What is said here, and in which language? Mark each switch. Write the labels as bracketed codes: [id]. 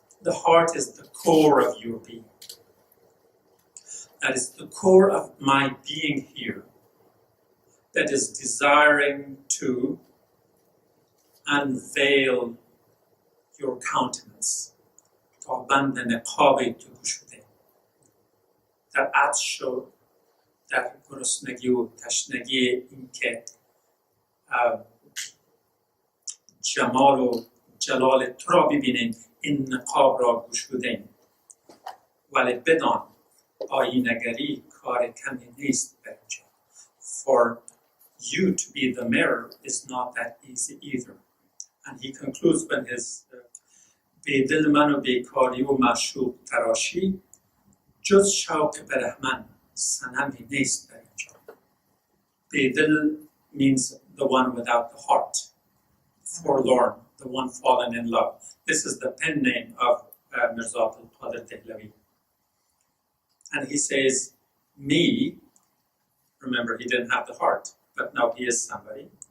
[en] The heart is the core of your being. That is the core of my being here. That is desiring to unveil your countenance. [fa] تا بند نقاب تو گشوده. در عطش و در گرسنگی و تشنگی این که جمال و جلال تو را ببینیم این نقاب را گشودیم. ولی بدان آیینه‌گری کار کمی نیست در اینجا. [en] For you to be the mirror is not that easy either. And he concludes when his [fa] به دل من و بیکاری و معشوق تراشی جز شوق برهمن صنمی نیست در اینجا. [en] به دل means the one without the heart, forlorn, the one fallen in love. This is the pen name of Mirza Abdul Qadir Dehlavi. And he says, me, remember he didn't have the heart, but now he is somebody.